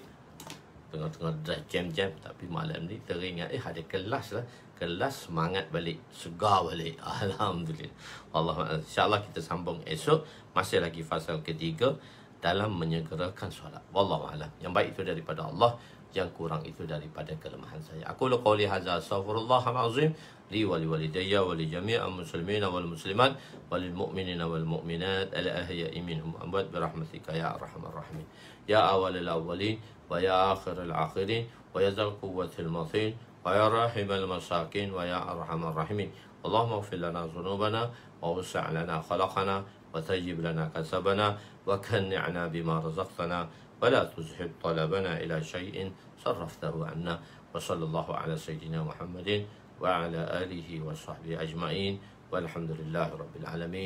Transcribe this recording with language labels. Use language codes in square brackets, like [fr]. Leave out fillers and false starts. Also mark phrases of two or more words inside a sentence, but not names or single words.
[ms] Tengah-tengah jam-jam, tapi malam ni teringat ada kelas lah. Kelas semangat balik, segar balik. Alhamdulillah. Allah, insya-Allah kita sambung esok. Masih lagi fasa ketiga dalam menyegerakan solat. [ar] Wallahu a'lam. [ms] Yang baik itu daripada Allah, yang kurang itu daripada kelemahan saya. [ar] أقول قولي هذا أستغفر الله العظيم لي ولوالدي ولجميع المسلمين والمسلمات والمؤمنين والمؤمنات الأحياء منهم الأموات برحمتك يا أرحم الراحمين. يا أول الأولين ويا آخر الآخرين ويا ذا القوة المتين ويا راحم المساكين ويا أرحم الراحمين. اللهم اغفر لنا ذنوبنا ووسع لنا خلقنا وطيب لنا كسبنا وقنعنا بما رزقتنا ولا تزهد طلبنا إلى شيء صرفته عنا وصلى الله على سيدنا محمد وعلى آله وصحبه أجمعين والحمد لله رب العالمين.